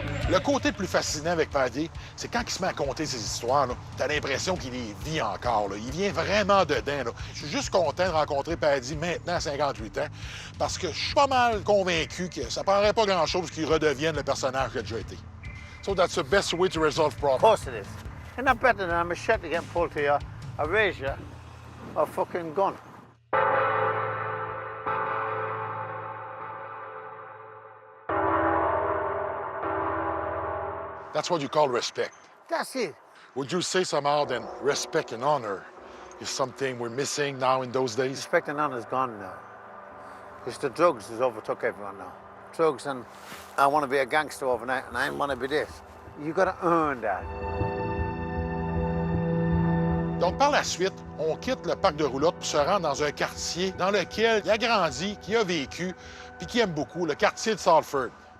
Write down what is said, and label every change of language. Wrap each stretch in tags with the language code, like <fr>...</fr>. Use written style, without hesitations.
<fr>Le côté plus fascinant avec Paddy, c'est quand il se met à conter ses histoires, t'as l'impression qu'il les vit encore. Là. Il vient vraiment dedans. Là. Je suis juste content de rencontrer Paddy maintenant à 58 ans, parce que je suis pas mal convaincu que ça prendrait pas grand-chose qu'il redevienne le personnage qu'il a déjà été.</fr> <en>So that's the best way to resolve Of problems. course it is. Isn't that better than a machete getting pulled to you, a razor, or a fucking gun? That's what you call respect. That's it. Would you say somehow then respect and honor is something we're missing now in those days? Respect and honour's gone now. It's the drugs has overtook everyone now. Drugs and I want to be a gangster overnight and I want to be this. You got to earn that.</en> <fr>Donc, par la suite, on quitte le parc de roulotte pour se rendre dans un quartier dans lequel il a grandi, qui a vécu, puis qui aime beaucoup, le quartier de Salford.</fr>